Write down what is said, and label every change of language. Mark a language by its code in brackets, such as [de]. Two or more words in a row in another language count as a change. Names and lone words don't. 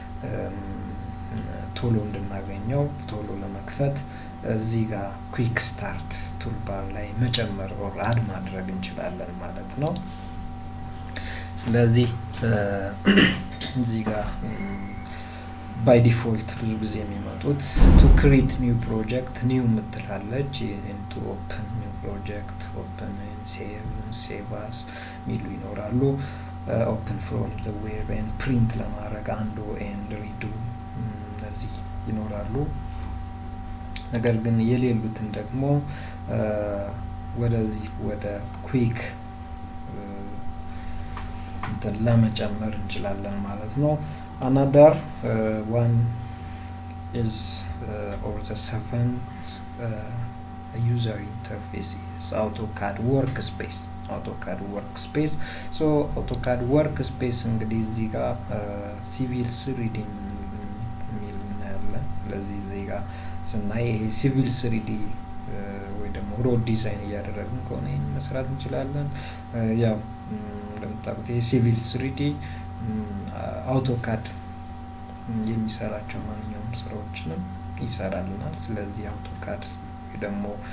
[am] ቶሎ እንድናገኘው ቶሎ ለመክፈት እዚህ ጋር ኩዊክ ስታርት ቱልባር ላይ መጨመር [en] or add [am] ማድረግ እንችላለን ማለት ነው። ስለዚህ እዚህ ጋር [en] by default [am] ብዙ ጊዜ የሚመጡት [en] to create new project new [am] ምትላለች [en] and to open new project open and save as [am] ሚሉ ይኖራሉ። [en] open from the web and print [am] ለማድረግ [en] undo and redo [am] እነዚህ ይኖራሉ። ነገር ግን የሌሉትን ደግሞ ወደዚህ ወደ ኩዊክ ለመጨመር እንችላለን ማለት ነው። [en] another one is or the seventh user interface is AutoCAD workspace. [am] AutoCAD workspace so AutoCAD workspace እንግዲህ እዚህ ጋር ሲቪል ስሪዲ የሚል እናያለን። ስለዚህ እዚህ ጋር ስናይ ይሄ ሲቪል ስሪዲ ወይ ደግሞ [en] road design [am] እያደረግን ከሆነ ይሄን መስራት እንችላለን። ያው እንደምታውቁት ይሄ ሲቪል ስሪዲ AutoCAD የሚሰራቸው ማንኛውም ስራዎችንም ይሰራልናል። ስለዚህ AutoCAD ደግሞ